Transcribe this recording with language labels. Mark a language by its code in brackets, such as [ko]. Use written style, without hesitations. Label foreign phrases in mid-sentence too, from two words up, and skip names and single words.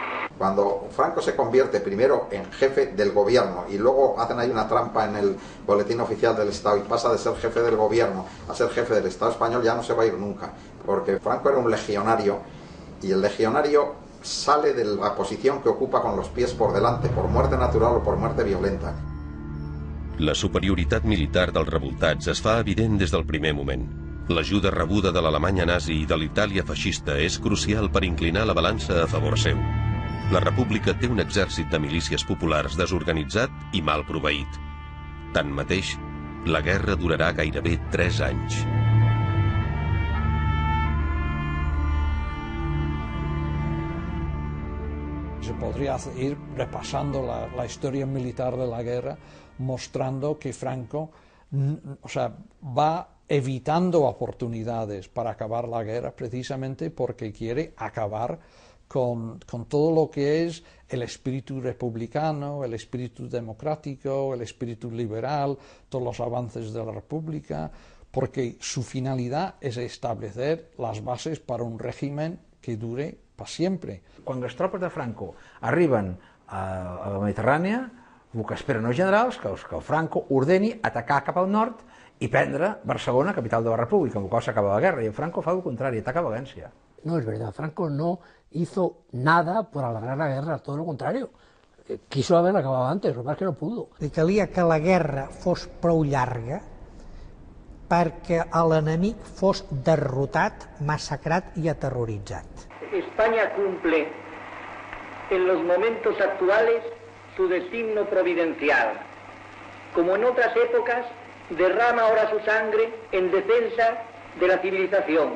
[es] Cuando Franco se convierte primero en jefe del gobierno y luego hacen ahí una trampa en el boletín oficial del Estado y pasa de ser jefe del gobierno a ser jefe del Estado español, ya no se va a ir nunca, porque Franco era un legionario y el legionario sale de la posición que ocupa con los pies por delante, por muerte natural o por muerte violenta. [ca] La superioritat militar dels revoltats es fa evident des del primer moment. L'ajuda rebuda de l'Alemanya nazi i de l'Itàlia feixista és crucial per inclinar la balança a favor seu. La república té un exèrcit de milícies populars desorganitzat i mal proveït. Tanmateix, la guerra durarà gairebé 3 anys. [es] Se podría ir repasando la historia militar de la guerra, mostrando que Franco va evitando oportunidades para acabar la guerra precisamente porque quiere acabar con todo lo que es el espíritu republicano, el espíritu democrático, el espíritu liberal, todos los avances de la República, porque su finalidad es establecer las bases para un régimen que dure para siempre. [ca] Quan les tropes de Franco arriben a la Mediterrània, el que esperen els generals que el Franco ordeni atacar cap al nord i prendre Barcelona, capital de la República, amb el qual s'acaba la guerra, i el Franco fa el contrari, ataca València. [es] No es verdad, Franco no hizo nada por alargar la guerra, todo lo contrario. Quiso haberla acabado antes, lo que pasa es que no pudo. [ca] Li calia que la guerra fos prou llarga perquè l'enemic fos derrotat, massacrat i aterroritzat. [es] España cumple en los momentos actuales su destino providencial. Como en otras épocas, derrama ahora su sangre en defensa de la civilización.